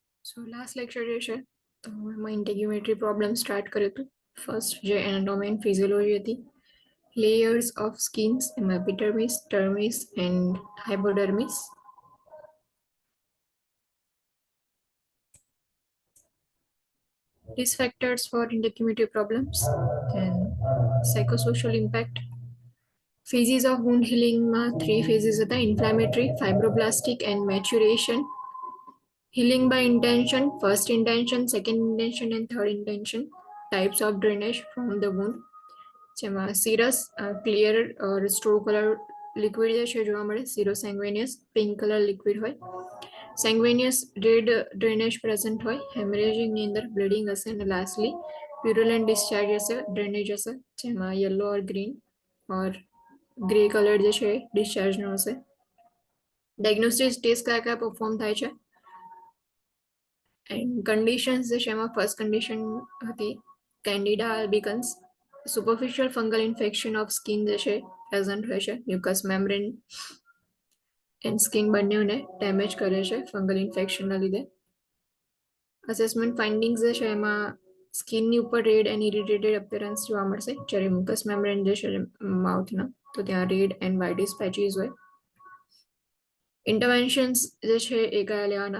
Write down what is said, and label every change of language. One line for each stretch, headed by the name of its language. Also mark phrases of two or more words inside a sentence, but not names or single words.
English: so last lecture
Gujarati: જે છે તો એમાં
English: integumentary problem start
Gujarati: કર્યું હતું. ફર્સ્ટ જે
English: anatomy and physiology
Gujarati: હતી,
English: layers of skins
Gujarati: એમાં
English: epidermis, dermis and hypodermis. Risk factors for integumentary problems, then psychosocial impact. Phases of wound healing માં 3 phases હતા: inflammatory, fibroblastic and maturation. Healing by intention, first intention, second intention and third intention. Types of drainage from the wound, જેમાં serous, clear or straw color liquid
Gujarati: જે છે જોવા મળે.
English: Serosanguineous, pink color liquid હોય. Sanguineous, red drainage present હોય. Hemorrhaging
Gujarati: ની અંદર
English: bleeding હશે. અને lastly purulent discharge હશે, drainage હશે, જેમાં yellow or green or grey color
Gujarati: જે છે
English: discharge નો હશે. Diagnostic test
Gujarati: કયા perform થાય છે?
English: And conditions
Gujarati: જે છે એમાં
English: first condition હતી Candida albicans. Superficial fungal infection of skin
Gujarati: જે છે
English: present
Gujarati: હોય છે.
English: Mucous membrane and skin
Gujarati: બંનેને ડેમેજ કરે છે
English: fungal infectionના
Gujarati: લીધે.
English: assessment findings
Gujarati: જે છે એમાં સ્કિનની ઉપર
English: red and irritated appearance
Gujarati: જોવા મળશે, જ્યારે
English: mucous membrane
Gujarati: જે છે માઉથના તો ત્યાં
English: red and whitish patches
Gujarati: હોય. ઇન્ટરવેન્શન્સ જે છે એ કયા લેવાના?